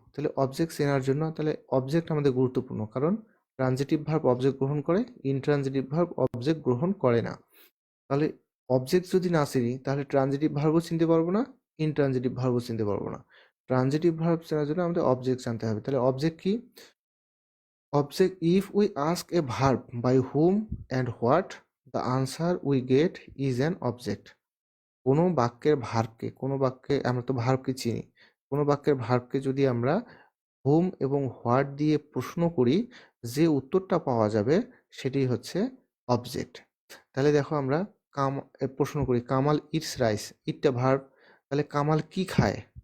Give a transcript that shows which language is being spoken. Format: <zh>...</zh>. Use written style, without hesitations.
<bn>তাহলে অবজেক্ট চেনার জন্য তাহলে অবজেক্ট আমাদের গুরুত্বপূর্ণ, কারণ ট্রানজিটিভ ভার্ব অবজেক্ট গ্রহণ করে, ইনট্রানজিটিভ ভার্ব অবজেক্ট গ্রহণ করে না। তাহলে অবজেক্ট যদি না চিনি তাহলে ট্রানজিটিভ ভার্বও চিনতে পারবো না, ইনট্রানজিটিভ ভার্বও চিনতে পারবো না। ট্রানজিটিভ ভার্ব চেনার জন্য আমাদের অবজেক্ট জানতে হবে। তাহলে অবজেক্ট কি?</bn> <en>Object: if we ask a verb by whom and what, the answer we get is an object.</en> <bn>কোনো বাক্যে আমরা তো ভার্বকে চিনি, কোনো বাক্যের ভার্বকে যদি আমরা whom এবং what দিয়ে প্রশ্ন করি, যে উত্তরটা পাওয়া যাবে সেটি হচ্ছে অবজেক্ট। তাহলে দেখো আমরা প্রশ্ন করি</bn> <en>Kamal it's rice,</en> <bn>ইটটা ভার্ব, তাহলে কামাল কি খায়?</bn>